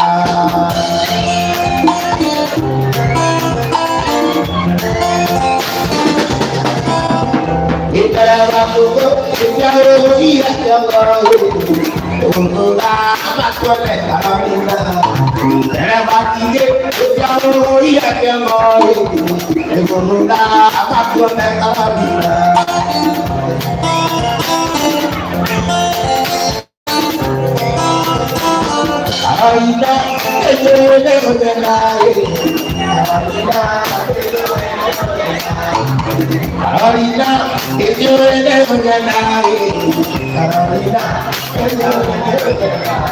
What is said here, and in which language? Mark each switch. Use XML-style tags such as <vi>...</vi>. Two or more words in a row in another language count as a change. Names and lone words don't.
<ms>Kita waktu jauh dia jauh, untuk apa kau kata dia? Waktu jauh dia jauh, untuk apa kau kata dia?</ms> <es>Ahorita que yo le voy a dar, ahorita que yo le voy a</es>